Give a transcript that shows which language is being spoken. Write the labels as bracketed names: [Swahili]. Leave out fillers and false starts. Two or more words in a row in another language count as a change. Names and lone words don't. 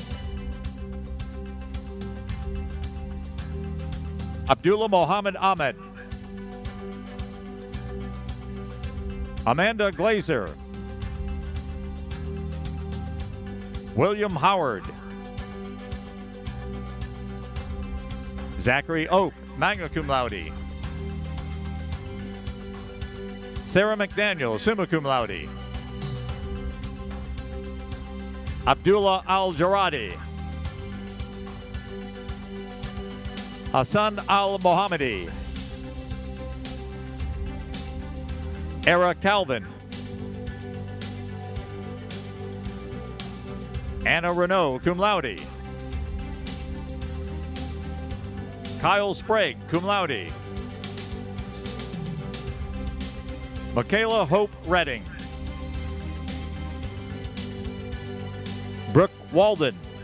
[English] Abdullah Mohammed Ahmed. Amanda Glazer. William Howard. Zachary Oak, [Latin] magna cum laude. [English] Sarah McDaniel, [Latin] summa cum laude. [English] Abdullah Al-Jaradi. Hassan Al-Mohammadi. Era Calvin. Anna Renault, [Latin] cum laude. [English] Kyle Sprague, [Latin] cum laude. [English] Michaela Hope Redding. Brooke Walden.